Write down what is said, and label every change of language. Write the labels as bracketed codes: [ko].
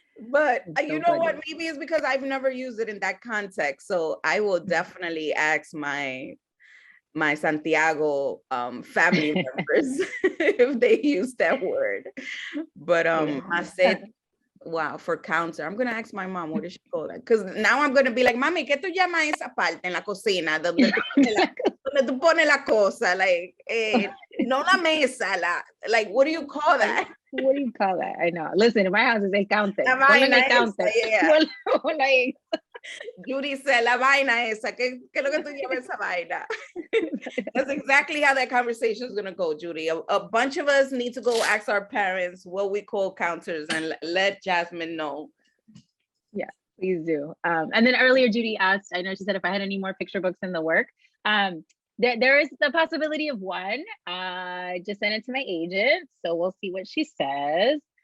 [en] But you know what? Maybe it's because I've never used it in that context. So I will definitely ask my Santiago family members if they use that word. But maceta. Wow, for counter. I'm gonna ask my mom, what does she call that? Because now I'm gonna be like, [es] Mami, ¿qué tú llamas esa parte en la cocina? Donde tú pones la cosa, like, no la mesa, like, [en] what do you call that? What do you call that? I know. Listen, in my house is el counter. [es] La vaina esa, yeah. Judy said, la vaina esa, ¿qué es lo que tú llamas esa vaina? [en] That's exactly how that conversation is going to go, Judy. A bunch of us need to go ask our parents what we call counters and let Jasmine know. Yeah, please do. And then earlier, Judy asked, I know she said if I had any more picture books in the work. There is the possibility of one. I just sent it to my agent, so we'll see what she says.